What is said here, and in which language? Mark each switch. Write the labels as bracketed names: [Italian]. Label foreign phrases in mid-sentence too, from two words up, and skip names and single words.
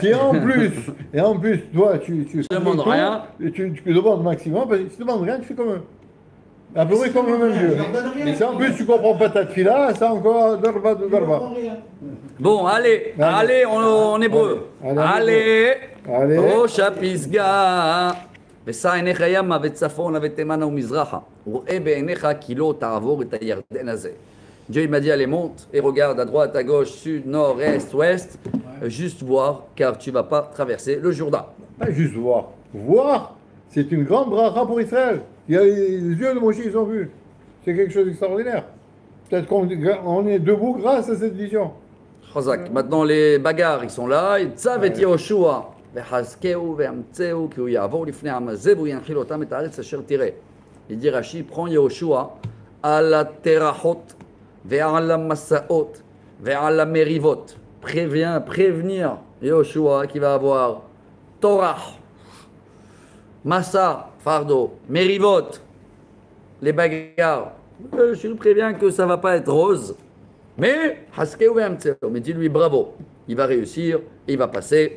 [French] Et en plus, toi tu demandes rien. Et tu demandes maximum, parce que si tu demandes rien, tu fais comme eux. À peu près comme le même Dieu. Mais si en plus tu comprends pas ta tefila, c'est encore darba de darba. Bon, allez, en hébreu. Allez. [Hebrew] ראש הפסגה. ושא עיניך ימה וצפונה ותימנה ומזרחה, וראה בעיניך כי לא תעבור את הירדן הזה. [French] Dieu il m'a dit allez monte et regarde à droite, à gauche, sud, nord, est, ouest, juste voir car tu vas pas traverser le Jourdain. Pas juste voir. Voir, c'est une grande bracha pour Israël. Il y a les yeux de Moshe, ils ont vu. C'est quelque chose d'extraordinaire. Peut-être qu'on est debout grâce à cette vision. Chazak. Maintenant les bagarres ils sont là, et Tzav et Yehoshua. [Hebrew] וחזקהו ואמצהו כי הוא יעבור לפני העם הזה והוא ינחיל אותם את הארץ אשר תראה. [French] Il dit Rashi, prends Yehoshua à la terachot [Hebrew] ועל המסעות ועל המריבות. [French] Prévenir Yehoshua qui va avoir Torah, Massa, fardeau, Merivot, les bagarres. Je lui préviens que ça ne va pas être rose. Mais, mais dis-lui bravo, il va réussir, il va passer.